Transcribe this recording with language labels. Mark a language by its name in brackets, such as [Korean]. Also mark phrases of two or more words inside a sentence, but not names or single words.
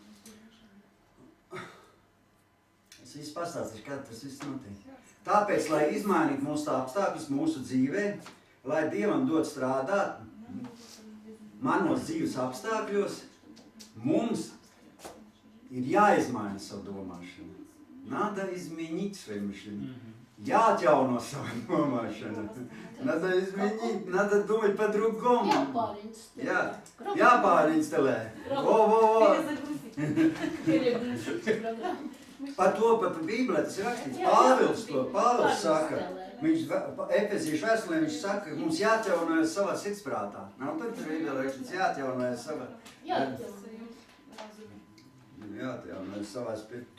[Latvian] Es visu pastāstīšu, kā tas viss notiek. Tāpēc, lai izmainītu mūsu apstākļus mūsu dzīvē, lai Dievam dod strādāt manos dzīves apstākļos, mums ir jāizmaina savu domāšanu. [Russian] Надо изменить свое мышление. [Latvian] Jāatjauno savu domāšanu. [Russian] Надо изменить, надо думать по-другому. [Latvian] Jāpārinstalē. Par to pat Bībelē tas ir rakstīts. Pāvils saka, viņš Efeziešu vēstulē viņš saka, ka mums jāatjaunojas savā sirdsprātā. Nav tur Bībelē rakstīts, jāatjaunojas savā. Jāatjaunojas savā spirtā.